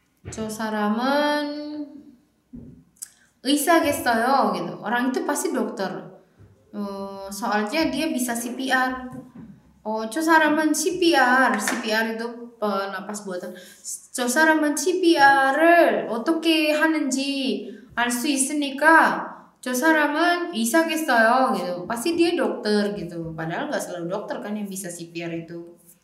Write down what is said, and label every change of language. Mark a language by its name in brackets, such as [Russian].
[Korean] 저 사람은 의사겠어요 [Indonesian] gitu. Orang itu pasti dokter. Soalnya dia bisa CPR. [Korean] 저 사람은 [Indonesian] CPR itu penapas buatan. [Korean] 저 사람은 CPR을 어떻게 하는지 알 수 있으니까 저 사람은 의사겠어요 [Indonesian] gitu. Pasti dia dokter gitu. Padahal nggak selalu dokter kan yang bisa CPR itu.